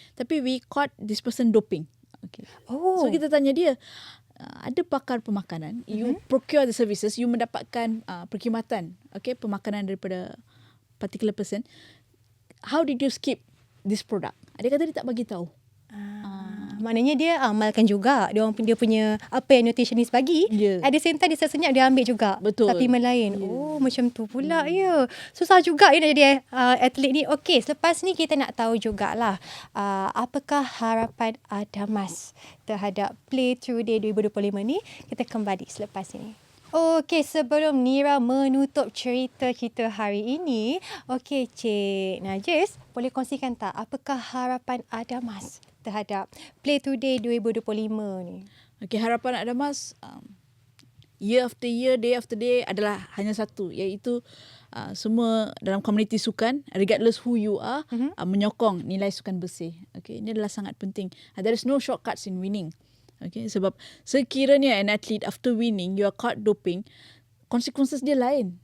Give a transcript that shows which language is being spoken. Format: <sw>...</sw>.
<ms>Tapi</ms> <en>we caught this person doping.</en> <ms>Okay. So kita tanya dia, ada pakar pemakanan,</ms> <en>you procure the services,</en> <ms>you mendapatkan perkhidmatan, okay, pemakanan daripada</ms> <en>particular person. How did you skip this product?</en> <ms>Dia kata dia tak bagi tahu. Maknanya dia amalkan juga dia punya apa yang nutritionist bagi. At the same time dia senyap dia ambil juga. Betul. Suplemen lain. Macam tu pula ya. Susah juga nak jadi atlet ni. Okey, selepas ni kita nak tahu jugalah apakah harapan ADAMAS terhadap Play Through Day 2025 ni. Kita kembali selepas ini. Okey, sebelum Nira menutup cerita kita hari ini, okey Cik Nages, boleh kongsikan tak apakah harapan ADAMAS terhadap Play Today 2025 ni? Okey, harapan ADAMAS</ms> <en>year after year, day after day</en> <ms>adalah hanya satu, iaitu semua dalam komuniti sukan,</ms> <en>regardless who you are,</en> <ms>menyokong nilai sukan bersih. Okey, ini adalah sangat penting.</ms> <en>There is no shortcuts in winning. Okay,</en> <ms>sebab sekiranya</ms> <en>an athlete after winning you are caught doping, consequences</en> <ms>dia lain.</ms>